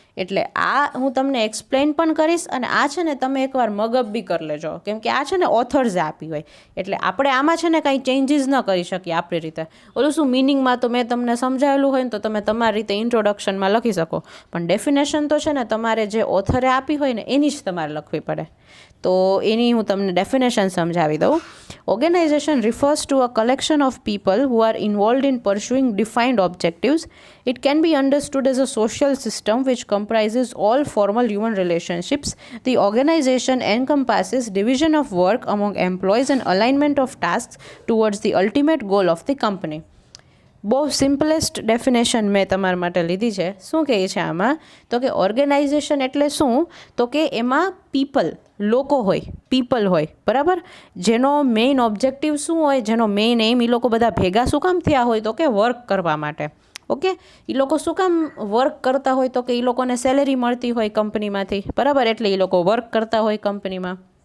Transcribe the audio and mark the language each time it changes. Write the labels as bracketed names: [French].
[Gujarati] એટલે આ હું તમને એક્સપ્લેન પણ કરીશ, અને આ છે ને તમે એકવાર મગઅપ બી કરી લેજો, કેમ કે આ છે ને ઓથર્સે આપી હોય. એટલે આપણે આમાં છે ને કાંઈ ચેન્જીસ ન કરી શકીએ આપણી રીતે. ઓલું શું, મિનિંગમાં તો મેં તમને સમજાવેલું હોય ને તો તમે તમારી રીતે ઇન્ટ્રોડક્શનમાં લખી શકો, પણ ડેફિનેશન તો છે ને તમારે જે ઓથરે આપી હોય ને એની જ તમારે લખવી પડે. તો એની હું તમને ડેફિનેશન સમજાવી દઉં. [English] Organization refers to a collection of people who are involved in pursuing defined objectives. It can be understood as a social system which comprises all formal human relationships. The organization encompasses division of work among employees and alignment of tasks towards the ultimate goal of the company. [Gujarati] બહુ simplest definition મેં તમારા માટે લીધી છે. શું કહે છે આમાં? તો કે ઓર્ગેનાઇઝેશન એટલે શું? તો કે એમાં લોકો હોય, બરાબર, જેનો મેઇન ઓબ્જેક્ટિવ શું હોય, જેનો મેઇન એમ, એ લોકો બધા ભેગા શું કામ થયા હોય? તો કે વર્ક કરવા માટે. ઓકે, એ લોકો શું કામ વર્ક કરતા હોય? તો કે એ લોકોને સેલેરી મળતી હોય કંપનીમાંથી, બરાબર, એટલે એ લોકો વર્ક કરતા હોય કંપનીમાં.